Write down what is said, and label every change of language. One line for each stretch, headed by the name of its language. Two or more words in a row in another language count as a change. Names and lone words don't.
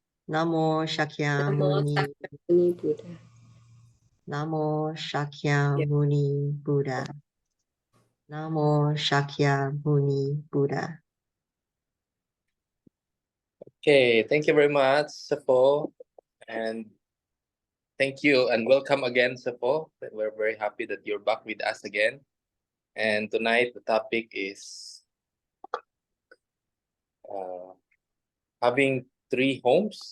Pali: Namo Shakyamuni. Shakyamuni Buddha. Namo Shakyamuni Buddha. Namo Shakyamuni Buddha.
English: Okay, thank you very much, Sapo. And thank you and welcome again, Sapo. We're very happy that you're back with us again. And tonight the topic is having 3 homes.